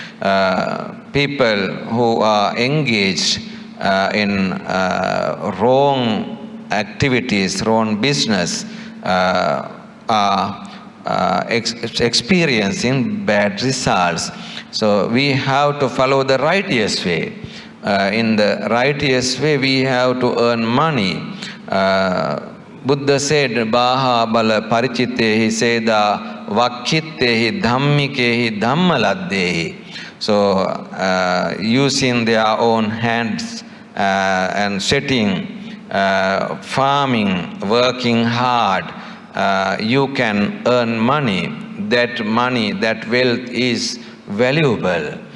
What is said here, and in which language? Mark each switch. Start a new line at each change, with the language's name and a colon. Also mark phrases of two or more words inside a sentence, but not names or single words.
English: People who are engaged in wrong activities, wrong business, are experiencing bad results. So we have to follow the righteous way. In the righteous way, we have to earn money. Buddha said,
Pali: Maha bala parichitehi seda vakkitehi dhammikehi dhammaladdehi.
English: So using their own hands and setting, farming, working hard, you can earn money. That money, that wealth is valuable.